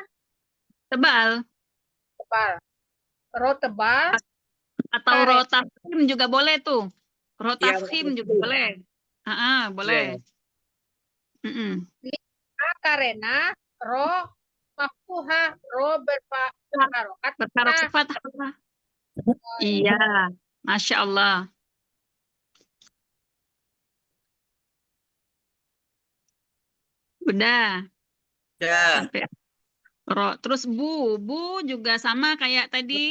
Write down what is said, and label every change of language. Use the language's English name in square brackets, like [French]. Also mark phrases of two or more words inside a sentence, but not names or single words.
[Indonesian] Tebal. Tebal. Ro tebal. Atau [Arabic] راء تفخيم [Indonesian] juga boleh tuh. [Arabic] راء تفخيم [Indonesian] juga boleh. Boleh. Karena [Arabic] راء مفتوحة. [Indonesian] Ro berharokat. Berharokat fathah. Iya. [Arabic] ما شاء الله. [Indonesian] Udah. Sampai ro. Terus bu juga sama kayak tadi.